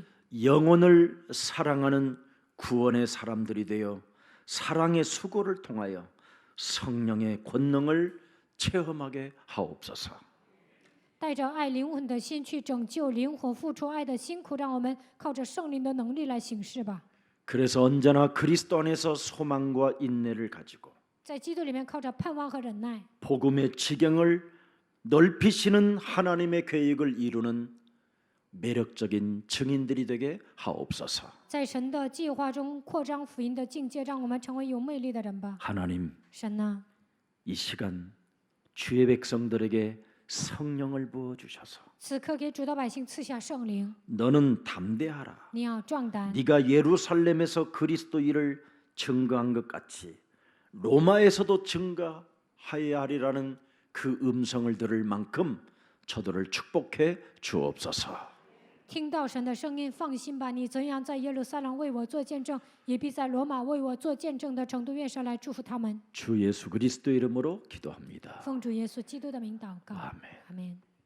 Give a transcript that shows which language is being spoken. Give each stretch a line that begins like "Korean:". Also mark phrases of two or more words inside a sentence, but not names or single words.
Korean: 영혼을 사랑하는 구원의 사람들이 되어 사랑의 수고를 통하여 성령의 권능을 체험하게 하옵소서.
Chinese: 带着爱灵魂的心去拯救灵魂，付出爱的辛苦，让我们靠着圣灵的能力来行事吧。
Korean: 그래서 언제나 그리스도 안에서 소망과 인내를 가지고
Chinese: 在基督里面靠着盼望和忍耐，
Korean: 복음의 지경을 넓히시는 하나님의 계획을 이루는 매력적인 증인들이 되게 하옵소서.
Chinese: 在神的计划中扩张福音的境界，让我们成为有魅力的人吧。
Korean: 하나님,
Chinese: 神呢，
Korean: 이 시간 주의 백성들에게 성령을 부어 주셔서
Chinese: 此刻给主的百姓赐下圣灵，
Korean: 너는 담대하라.
Chinese: 你要壮胆，
Korean: 네가 예루살렘에서 그리스도 일을 증거한 것 같이 로마에서도 증거하여야 하리라는 그 음성을 들을 만큼 저들을 축복해 주옵소서.
Chinese: 听到神的声音，放心吧，你怎样在耶路撒冷为我做见证，也必在罗马为我做见证的程度，愿神来祝福他们。
Korean: 주 예수 그리스도 이름으로 기도합니다.
Chinese: 奉主耶稣基督的名祷告，
Korean: 아멘.
Chinese: 阿门。